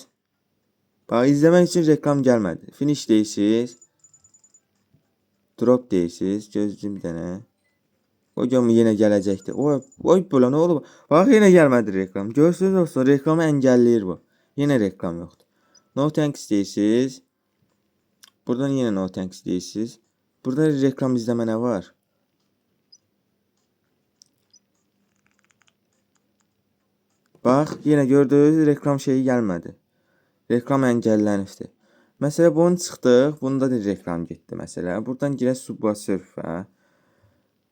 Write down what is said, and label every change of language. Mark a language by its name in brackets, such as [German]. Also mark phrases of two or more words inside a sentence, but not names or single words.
[Azerbaijani] Bax, izləmək üçün reklam gəlmədi. Finish deyirsiniz. Drop deyirsiniz. Gözləyim bir dənə. O gün yenə gələcəkdir. Oy belə nə olub? Bax, yenə gəlmədi reklam. Görürsünüz dostlar, reklamı əngəlləyir bu. Yenə reklam yoxdur. [English] No thanks [Azerbaijani] deyirsiniz. Buradan yenə [English] no thanks [Azerbaijani] deyirsiniz. Burada reklam izləmə nə var? Bax, yenə gördünüz, reklam şeyi gəlmədi. Reklam əngəllənibdir. Məsələ bunu çıxdıq. Bunda da reklam getdi məsələ. Buradan girək Subway Surf'a.